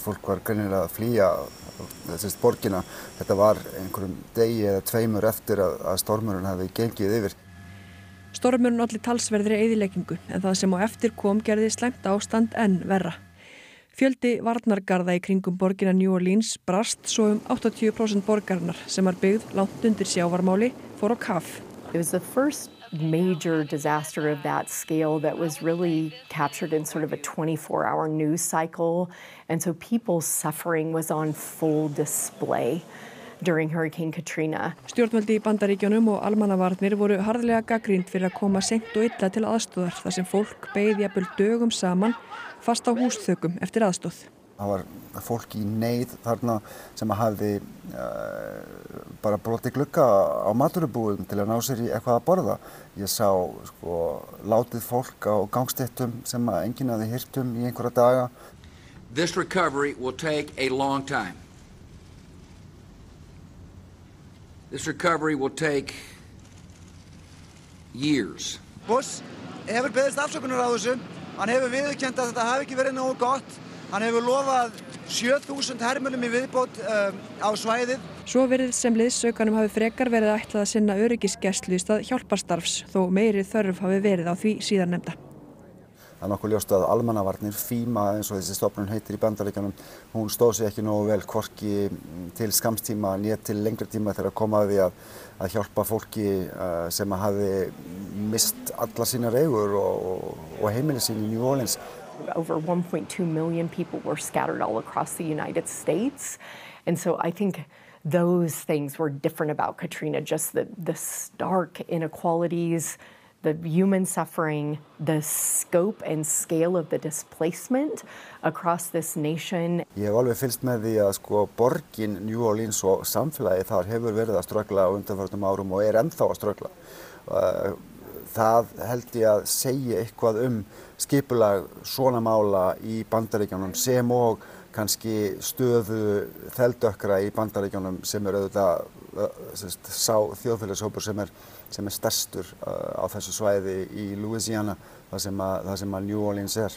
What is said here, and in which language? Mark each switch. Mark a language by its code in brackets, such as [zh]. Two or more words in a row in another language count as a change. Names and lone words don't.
[is] Fólk var greinilega að flýja borgina. Þetta var einhverjum degi eða tveimur eftir að stormurinn hafði gengið yfir. Stormurinn olli talsverðri eyðileggingu en það sem á eftir kom gerði slæmt ástand enn verra. Fjöldi varnargarða í kringum borgina New Orleans brast svo 80% borgarinnar sem var byggð langt undir sjávarmáli fór á kaf. [en] It was the first major disaster of that scale that was really captured in sort of a 24-hour news cycle, and so people's suffering was on full display during Hurricane Katrina. [is] Stjórnvöldi í Bandaríkjunum og almannavarnir voru harðlega gagnrýnd fyrir að koma seint og illa til aðstoðar þar sem fólk beið jafnvel dögum saman fast á húsþökum eftir aðstoð. Það var fólk í neyð þarna sem hafði bara brotið glugga á matvörubúðum til að ná sér í eitthvað að borða. Ég sá látið fólk á gangstéttum sem enginn hafði heyrt í einhverja daga. [en] This recovery will take a long time. This recovery will take years. [is] Bush hefur beðist afsökunar á þessu. Hann hefur viðurkennt að þetta hafi ekki verið nógu gott. Hann hefur lofað 7.000 hermönnum í viðbót á svæðið. Svo virðist sem liðsaukanum hafi frekar verið ætlað að sinna öryggisgæslu í stað hjálparstarfs, þó meiri þörf hafi verið á því síðarnefnda. Það er nokkuð ljóst að almannavarnir, FEMA eins og þessi stofnun heitir í Bandaríkjunum, hún stóð sig ekki nógu vel hvorki til skamstíma né til lengri tíma þegar kom að því að hjálpa fólki sem hafi mist alla sínar eigur og heimili sín í New Orleans. [en] Over 1.2 million people were scattered all across the United States, and so I think those things were different about Katrina, just the stark inequalities, the human suffering, the scope and scale of the displacement across this nation. [is] Ég hef alveg fylgst með því að borgin New Orleans og samfélagið þar hefur verið að ströggla á undanförnum árum og ennþá að ströggla. Það held ég að segja eitthvað skipulag svona mála í Bandaríkjunum sem og kannski stöðu þeldökkra í Bandaríkjunum sem auðvitað sá þjóðfélagshópur sem er stærstur á þessu svæði í Louisiana, þar sem New Orleans er.